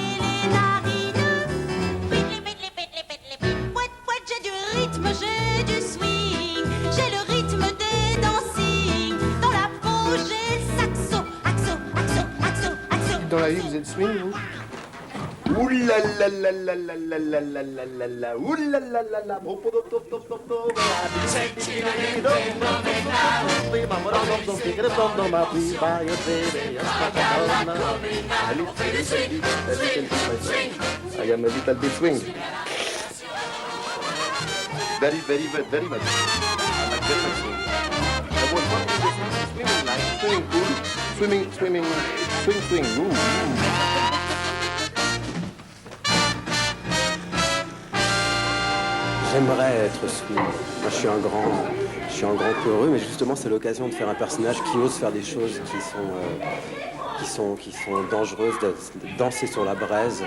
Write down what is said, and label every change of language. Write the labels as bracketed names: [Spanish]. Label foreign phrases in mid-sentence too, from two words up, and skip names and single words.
[French] J'ai du rythme, j'ai du swing, j'ai le rythme des dancing. Dans la peau, j'ai saxo, axo. Dans la vie, vous êtes swing, vous? Ouh là là là là là là là là là là là, ouh là là là là, [English] I am a little bit swing. Very much. I like very much swing. I was wondering if swimming like swing. [French] Ooh. J'aimerais être swing. Moi, je suis un grand peureux, mais justement, c'est l'occasion de faire un personnage qui ose faire des choses qui sont dangereuses, de danser sur la braise.